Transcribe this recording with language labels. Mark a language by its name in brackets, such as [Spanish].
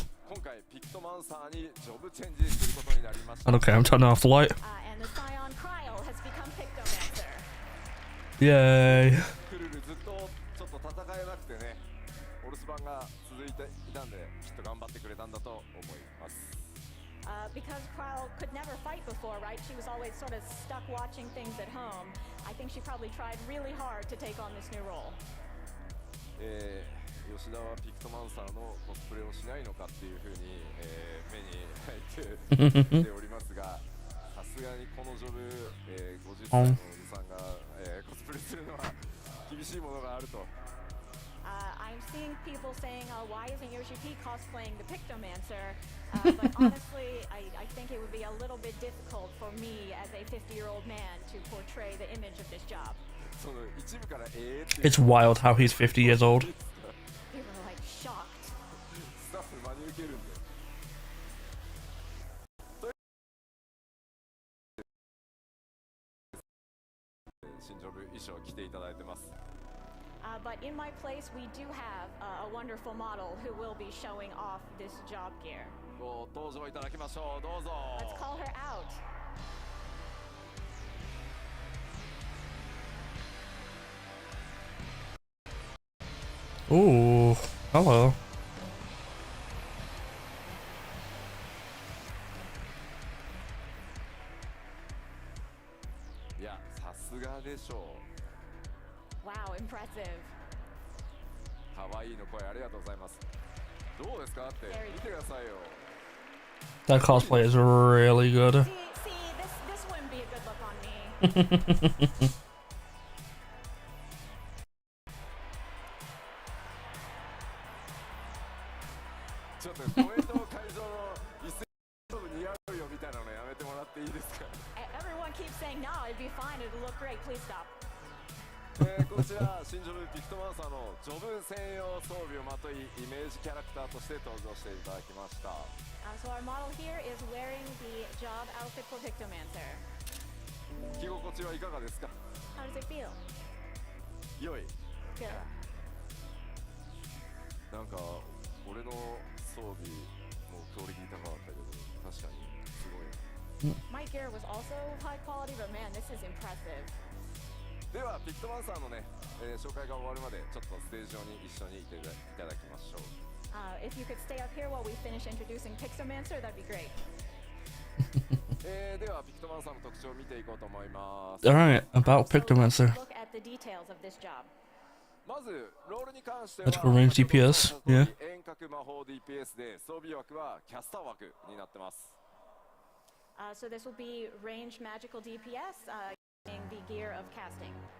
[Japanese] 今回ピクトマンサーにジョブチェンジすることになりました [English] Okay, I'm turning off the light. And the Scion Kryl has become Pictomancer. Yay. [Japanese] クルルずっとちょっと戦えなくてねお留守番が続いていたんできっと頑張ってくれたんだと思います [English] Because Kryl could never fight before, right? She was always sort of stuck watching things at home. I think she probably tried really hard to take on this new role. [Japanese] 吉田はピクトマンサーのコスプレをしないのかっていうふうに、目に入ってきておりますがさすがにこのジョブ、50歳のおじさんが、コスプレするのは厳しいものがあると [English] I'm seeing people saying, why isn't Yoshi P cosplaying the Pictomancer? But honestly, I think it would be a little bit difficult for me as a 50-year-old man to portray the image of this job. [Japanese] その一部から [English] It's wild how he's 50 years old. People are like shocked. [Japanese] スタッフ真に受けるんで新ジョブ衣装を着ていただいてます [English] But in my place, we do have a wonderful model who will be showing off this job gear. [Japanese] ご登場いただきましょうどうぞ [English] Let's call her out. Ooh, hello. [Japanese] いやさすがでしょう [English] Wow, impressive. [Japanese] 可愛いの声ありがとうございますどうですかって見てくださいよ [English] That cosplay is really good. See, this wouldn't be a good look on me. [Japanese] ちょっとコメント会場の一斉に似合うよみたいなのやめてもらっていいですか [English] Everyone keeps saying, no, it'd be fine, it'll look great, please stop. [Japanese] こちら新ジョブピクトマンサーのジョブ専用装備をまといイメージキャラクターとして登場していただきました [English] So our model here is wearing the job outfit for Pictomancer. [Japanese] 着心地はいかがですか [English] How does it feel? [Japanese] 良い [English] Good. [Japanese] なんか俺の装備もクオリティ高かったけど確かにすごい [English] My gear was also high quality, but man, this is impressive. [Japanese] ではピクトマンサーのね、紹介が終わるまでちょっとステージ上に一緒にいていただきましょう [English] If you could stay up here while we finish introducing Pictomancer, that'd be great. [Japanese] ではピクトマンサーの特徴を見ていこうと思います [English] Alright, about So Pictomancer. let's look at the details of this job. [Japanese] まずロールに関しては [English] Magical range DPS, yeah. [Japanese] 遠隔魔法 DPS で装備枠はキャスター枠になってます [English] So this will be ranged magical DPS using the gear of casting.